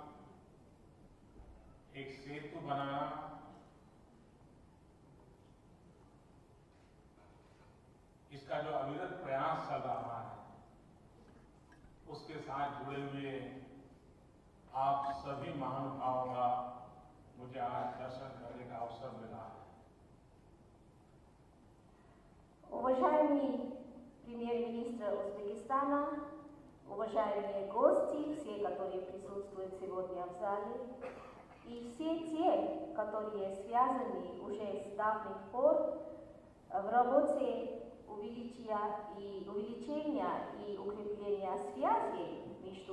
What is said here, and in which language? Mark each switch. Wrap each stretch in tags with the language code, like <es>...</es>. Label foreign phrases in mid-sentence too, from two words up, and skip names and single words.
<hi>एक सेतु बनाना, इसका जो अविरत प्रयास चल रहा है, उसके साथ जुड़े हुए आप सभी महानुभावों का मुझे आज दर्शन करने का अवसर मिला है।</hi> <ru>Уважаемый премьер-министр Узбекистана, уважаемые гости, все, которые присутствуют сегодня в зале, и все те, которые связаны уже с давних пор в работе увеличения и укрепления связей между</ru>